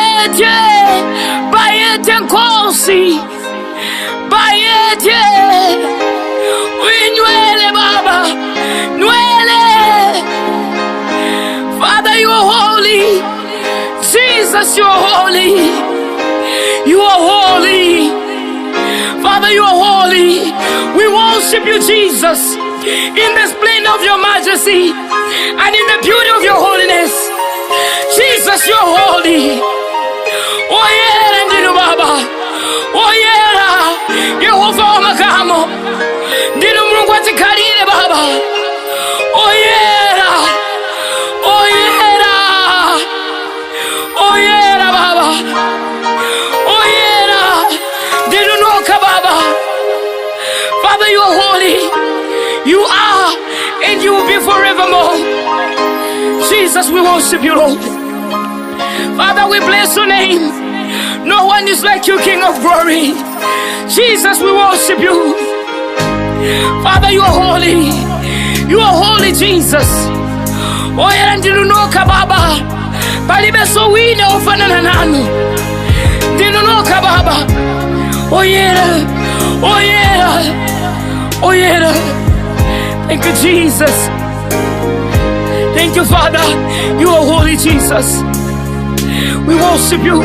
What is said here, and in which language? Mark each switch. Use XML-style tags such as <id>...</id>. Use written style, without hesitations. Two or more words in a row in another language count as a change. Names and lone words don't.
<zu>Bayete, bayete nkosi, bayete, winywele baba, nwele.</zu> <en>Father, you are holy. Jesus, you are holy. You are holy. Father, you are holy. We worship you, Jesus, in the splendor of your majesty and in the beauty of your holiness. Jesus, you are holy.</en> <ny>Woyera ndinu baba. Woyera Yehova makamo. Ndinu Mungu atikalile baba. Woyera. Woyera. Woyera baba. Woyera. Ndinu noka baba.</ny> <en>Father, you are holy. You are and you will be forevermore. Jesus, we worship you, Lord. Father, we bless your name. No one is like you, King of glory. Jesus, we worship you. Father, you are holy. You are holy, Jesus.</en> <ny>Oyera ndinunoka baba. Palibeso wine ofanana nanu. Ndinunoka baba. Oyera. Oyera. Oyera.</ny> <en>Thank you, Jesus. Thank you, Father. You are holy, Jesus. We worship you.</en>